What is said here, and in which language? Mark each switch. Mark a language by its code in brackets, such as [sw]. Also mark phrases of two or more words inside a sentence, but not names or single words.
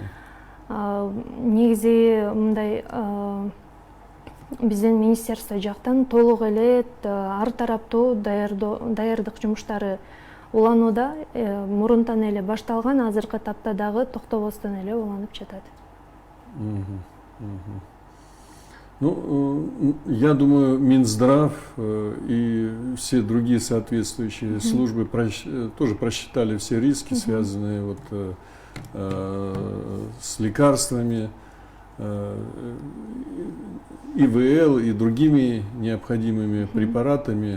[ky] Негизи мындай биздин министерство жактан толук эле ар тараптуу даярдык жумуштары уланууда, мурунтан эле башталган, азыркы тапта дагы токтобостон эле уланып жатат. [ru] Ну, я думаю, Минздрав и все другие соответствующие службы тоже просчитали все риски, связанные вот, с лекарствами, ИВЛ и другими необходимыми препаратами.